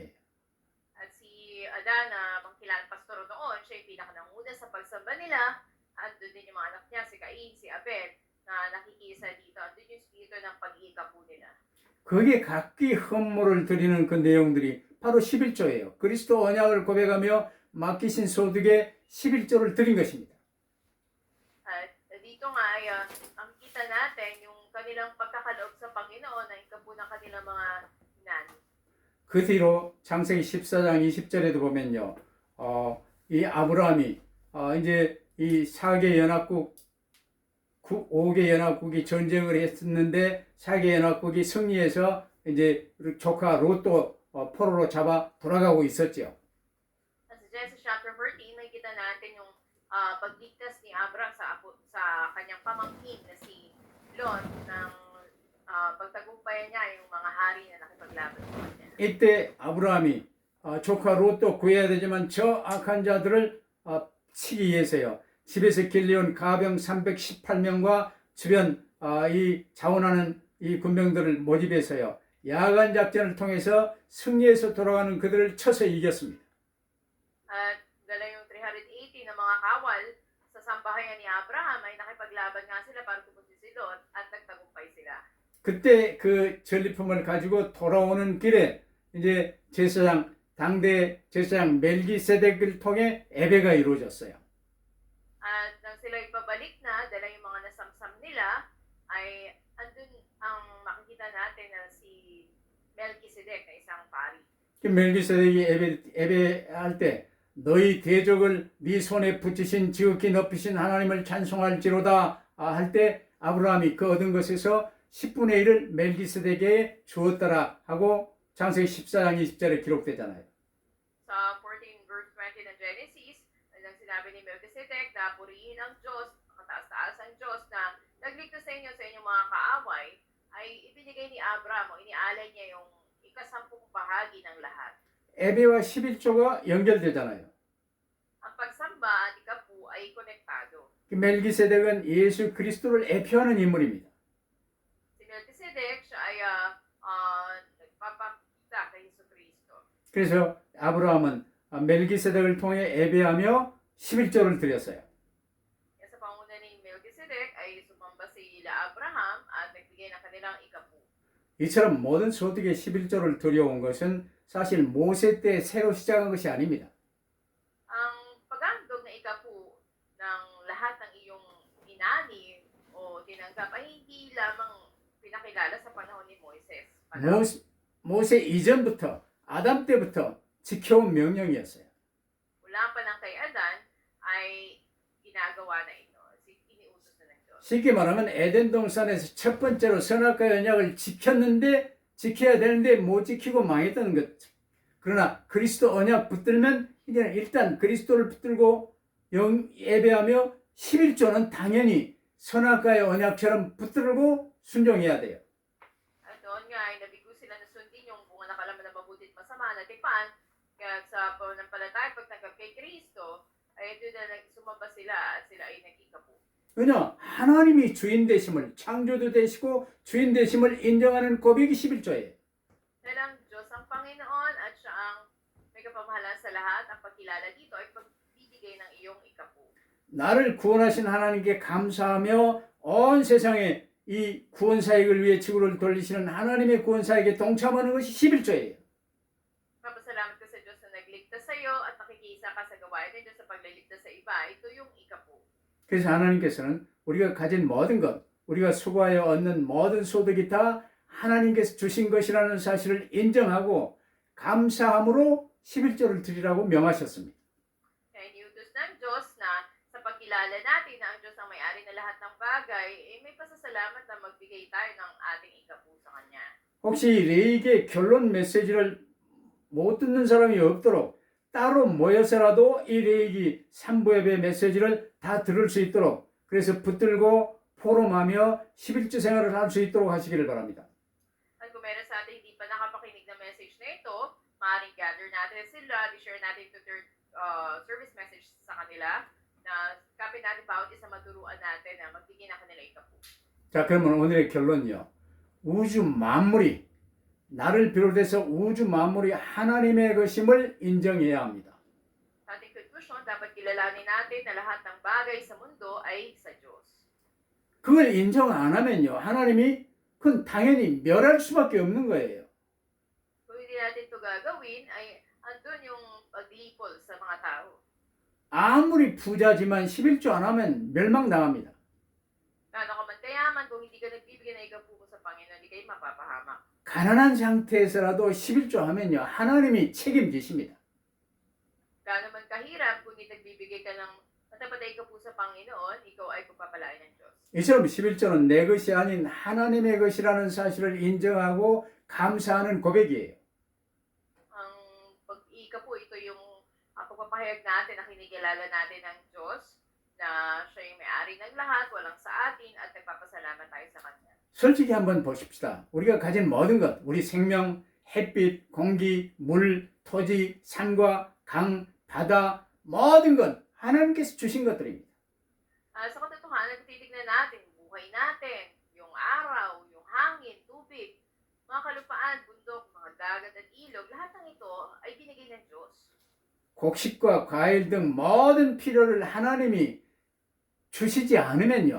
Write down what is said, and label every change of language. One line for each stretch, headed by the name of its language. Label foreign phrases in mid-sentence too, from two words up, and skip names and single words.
Filipino: At si Adan na pangkilaan pastoro noon, siya yung pinaka-nanguna sa pagsamba nila. At doon din yung mga anak niya, si Cain, si Abel, na nakikisa dito. At doon yung spirito ng pag-iikapo nila.
Korean: 거기에 각기 헌물을 드리는 그 내용들이 바로 11조예요. 그리스도 언약을 고백하며 맡기신 소득의 11조를 드린 것입니다.
Filipino: At dito nga ay ang kita natin yung kanilang pagkakaloob sa Panginoon na ikapo ng kanilang mga hinani.
Korean: 그 뒤로 창세기 14장 20절에도 보면요. 이 아브라함이 이제 이 4개 연합국 5개 연합국이 전쟁을 했었는데 4개 연합국이 승리해서 이제 조카 롯도 포로로 잡아 돌아가고 있었죠.
Filipino: At sa Genesis chapter 14, nakikita natin yung pagligtas ni Abraham sa kanyang pamangkin na si Lot ng pagtagumpayan niya yung mga hari na nakipaglaban sa kanya.
Korean: 이때 아브라함이 조카 롯도 구해야 되지만 저 악한 자들을 치기 위해서요. 집에서 길러온 가병 318명과 주변 이 자원하는 이 군병들을 모집해서요. 야간 작전을 통해서 승리해서 돌아가는 그들을 쳐서 이겼습니다.
Filipino: At dala yung 380 na mga kawal sa sambahayan ni Abraham ay nakipaglaban nga sila para tubusin si Lot at nagtagumpay sila.
Korean: 그때 그 전리품을 가지고 돌아오는 길에 이제 당대 제사장 멜기세덱을 통해 예배가 이루어졌어요.
Filipino: At nang sila ipabalik na, dala yung mga nasamsam nila, ay andun ang makikita natin na si Melchizedek na isang pari.
Korean: 멜기세덱이 예배할 때 너희 대적을 네 손에 붙이신 지극히 높이신 하나님을 찬송할지로다 할 때 아브라함이 그 얻은 것에서 10분의 1을 멜기세덱에게 주었더라 하고 창세기 14장 20절에 기록되잖아요.
Filipino: Sa 14 verse 20 ng Genesis, nang sinabi ni Melchizedek na purihin ang Diyos, makataas-taas ang Diyos na nagligtas sa inyo sa inyong mga kaaway, ay ibinigay ni Abraham o inialay niya yung ikasampung bahagi ng lahat.
Korean: 예배와 11조가 연결되잖아요.
Filipino: Ang pagsamba at ikapu ay konektado.
Korean: 멜기세덱은 예수 그리스도를 예표하는 인물입니다.
Filipino: Si Melchizedek, siya ay nagpapakita kay Jesucristo.
Korean: 그래서 아브라함은 멜기세덱을 통해 예배하며 11조를 드렸어요.
Filipino: Kaya sa panguna ni Melchizedek ay sumamba sila Abraham at nagbigay ng kanilang ikapu.
Korean: 이처럼 모든 소득의 11조를 드려온 것은 사실 모세 때 새로 시작한 것이 아닙니다.
Filipino: Ang paghandog na ikapu ng lahat ng iyong inanim o tinanggap ay hindi lamang pinakilala sa panahon ni Moises.
Korean: 모세 이전부터 아담 때부터 지켜온 명령이었어요.
Filipino: Mula pa lang kay Adan ay ginagawa na ito. Iniutos na ng Diyos.
Korean: 쉽게 말하면 에덴 동산에서 첫 번째로 선악과의 언약을 지켜야 되는데 못 지키고 망했던 것. 그러나 그리스도 언약 붙들면 이제는 일단 그리스도를 붙들고 예배하며 11조는 당연히 선악과의 언약처럼 붙들고 순종해야 돼요.
Filipino: At doon nga ay nabigo sila na sundin yung bunga na kalaman na mabuti at masama na tipan. Kaya sa pananampalataya pag tanggap kay Kristo, ay doon na sumamba sila at sila ay nag-ikapu.
Korean: 왜냐? 하나님이 주인 되심을 창조도 되시고 주인 되심을 인정하는 고백이 11조예요.
Filipino: Dahil ang Diyos ang Panginoon at siya ang may kapamahalan sa lahat, ang pagkilala dito ay pagbibigay ng iyong ikapu.
Korean: 나를 구원하신 하나님께 감사하며 온 세상에 이 구원 사역을 위해 지구를 돌리시는 하나님의 구원 사역에 동참하는 것이 11조예요.
Filipino: Papasalamat ka sa Diyos na nagligtas sa iyo at nakikisa ka sa gawain ng Diyos sa pagliligtas sa iba. Ito yung ikapu.
Korean: 그래서 하나님께서는 우리가 가진 모든 것, 우리가 수고하여 얻는 모든 소득이 다 하나님께서 주신 것이라는 사실을 인정하고 감사함으로 11조를 드리라고 명하셨습니다.
Filipino: Kaya iniutos ng Diyos na sa pagkilala natin na ang Diyos ang may-ari na lahat ng bagay, may pasasalamat na magbigay tayo ng ating ikapu sa Kanya.
Korean: 혹시 레이기의 결론 메시지를 못 듣는 사람이 없도록 따로 모여서라도 이 레이기 3부 예배 메시지를 다 들을 수 있도록 그래서 붙들고 포럼하며 11조 생활을 할 수 있도록 하시기를 바랍니다.
Filipino: At kung meron sa atin hindi pa nakapakinig ng message na ito, maaaring gather natin sila, i-share natin ito
English: third service message
Filipino: sa kanila, na kapit natin bawat isa maturuan natin na magbigay ng kanila ikapu.
Korean: 자, 그러면 오늘의 결론이요. 우주 만물이 나를 비롯해서 우주 만물이 하나님의 것임을 인정해야 합니다.
Filipino: Sa ating conclusion, dapat kilalanin natin na lahat ng bagay sa mundo ay sa Diyos.
Korean: 그걸 인정 안 하면요. 하나님이 그건 당연히 멸할 수밖에 없는 거예요.
Filipino: Kung hindi natin ito gagawin, ay andun yung paglipol sa mga tao.
Korean: 아무리 부자지만 11조 안 하면 멸망당합니다.
Filipino: Gaano ka man kayaman, kung hindi ka nagbibigay na ikapu mo sa Panginoon, hindi kayo mapapahamak.
Korean: 가난한 상태에서라도 11조 하면요. 하나님이 책임지십니다.
Filipino: Gaano man kahirap, kung hindi nagbibigay ka ng matapat na ikapu sa Panginoon, ikaw ay pagpapalain ng Diyos.
Korean: 이처럼 11조는 내 것이 아닌 하나님의 것이라는 사실을 인정하고 감사하는 고백이에요.
Filipino: Ang pag-ikapu, ito yung pagpapahayag natin na kinikilala natin ng Diyos, na siya yung may-ari ng lahat, walang sa atin, at nagpapasalamat tayo sa Kanya.
Korean: 솔직히 한번 보십시다. 우리가 가진 모든 것, 우리 생명, 햇빛, 공기, 물, 토지, 산과 강, 바다, 모든 것 하나님께서 주신 것들입니다.
Filipino: Sa katotohanan, titignan natin, buhay natin, yung araw, yung hangin, tubig, mga kalupaan, bundok, mga dagat at ilog, lahat ng ito ay binigay ng Diyos.
Korean: 곡식과 과일 등 모든 필요를 하나님이 주시지 않으면요.